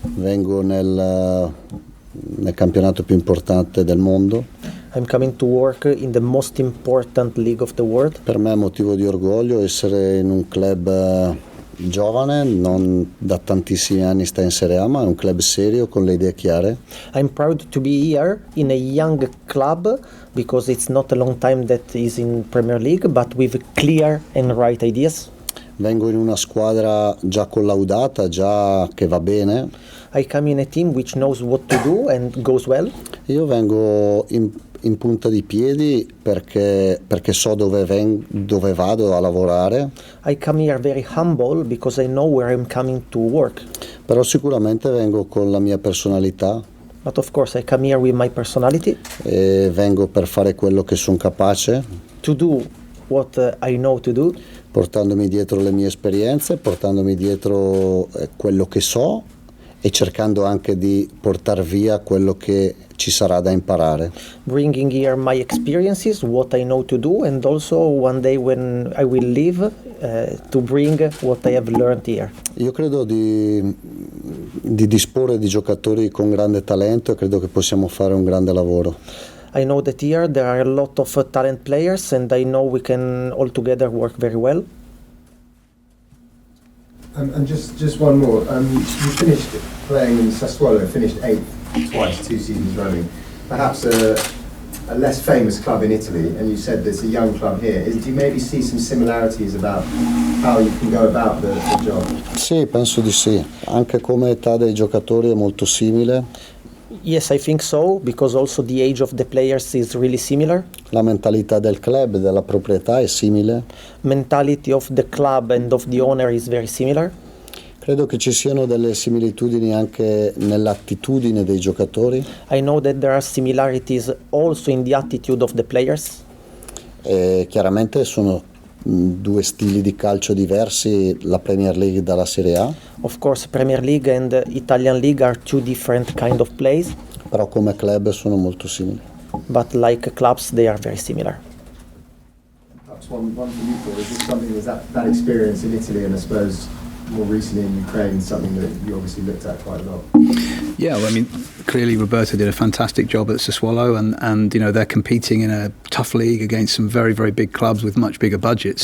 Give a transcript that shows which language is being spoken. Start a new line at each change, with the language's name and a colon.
Italian: Vengo nel campionato più importante del mondo.
English: I'm coming to work in the most important league of the world.
Italian: Per me è motivo di orgoglio essere in un club giovane, non da tantissimi anni sta in Serie A, ma è un club serio con le idee chiare.
English: I'm proud to be here in a young club because it's not a long time that is in Premier League, but with clear and right ideas.
Italian: Vengo in una squadra già collaudata, già che va bene.
English: I come in a team which knows what to do and goes well.
Italian: Io vengo in punta di piedi perché so dove vado a lavorare.
English: I come here very humble because I know where I'm coming to work.
Italian: Però sicuramente vengo con la mia personalità.
English: But of course I come here with my personality.
Italian: E vengo per fare quello che sono capace.
English: To do what I know to do.
Italian: Portandomi dietro le mie esperienze, portandomi dietro quello che so e cercando anche di portar via quello che ci sarà da imparare.
English: Bringing here my experiences, what I know to do, and also one day when I will leave, to bring what I have learned here.
Italian: Io credo di disporre di giocatori con grande talento e credo che possiamo fare un grande lavoro.
English: I know that here there are a lot of talent players, and I know we can all together work very well. And just one more. You finished playing in Sassuolo, finished 8th twice, 2 seasons running. Perhaps a less famous club in Italy, and you said there's a young club here. Do you maybe see some similarities about how you can go about the job?
Italian: Sì, penso di sì. Anche come età dei giocatori è molto simile.
English: Yes, I think so, because also the age of the players is really similar.
Italian: La mentalità del club, della proprietà è simile.
English: Mentality of the club and of the owner is very similar.
Italian: Credo che ci siano delle similitudini anche nell'attitudine dei giocatori.
English: I know that there are similarities also in the attitude of the players.
Italian: E chiaramente sono 2 stili di calcio diversi, la Premier League dalla Serie A.
English: Of course, Premier League and Italian League are 2 different kind of plays.
Italian: Però come club sono molto simili.
English: But like clubs, they are very similar. Perhaps one for you, Paul. Is this something, was that experience in Italy and I suppose more recently in Ukraine, something that you obviously looked at quite a lot? Yeah, well, I mean, clearly Roberto did a fantastic job at Sassuolo, and you know, they're competing in a tough league against some very, very big clubs with much bigger budgets.